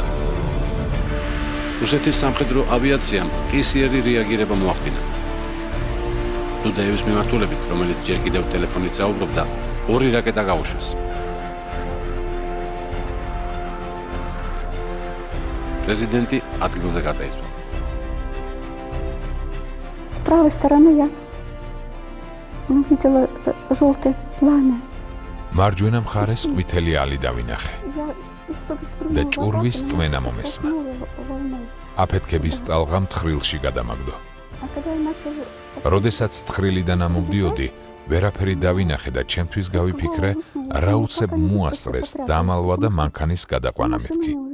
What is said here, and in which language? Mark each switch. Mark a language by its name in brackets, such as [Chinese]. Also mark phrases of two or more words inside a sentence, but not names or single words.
[Georgian] რუსეთის სამხედრო ავიაციამ ყისიერი რეაგირება მოახდინა. დუდაევის მიმართულებით, რომელიც ჯერ კიდევ ტელეფონით საუბრობდა, 2 რაკეტა გაუშვეს. Президенти ადგილზე გარდაიცვალა. [Russian] С правой стороны я увидела желтое пламя. [Georgian] მარჯვენა მხარეს ყვითელი ალი დავინახე. და ჭურვის ტვენა მომესმა. აფეთქების ტალღა მთხრილში გადამაგდო. როდესაც თხრილიდან ამოვდიოდი, ვერაფერი დავინახე და ჩემთვის გავიფიქრე, რა უცებ მოასწრეს დამალვა და მანქანის გადაყვანა მეთქი.